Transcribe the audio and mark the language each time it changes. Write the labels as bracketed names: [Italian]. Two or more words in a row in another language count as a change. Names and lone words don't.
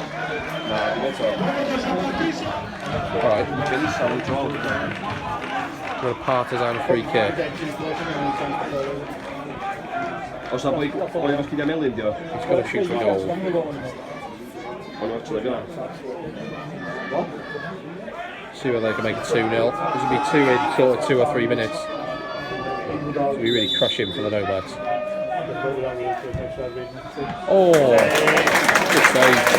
[English] Alright. With a Partizan free kick. [Welsh] Os na boi efo sgidiau melyn, dio? [English] He's got to shoot for goal. O'n watch it again. See whether they can make it 2-0. This will be 2 in sort of 2 or 3 minutes. So we really crush him for the Nomads. Oh, good save.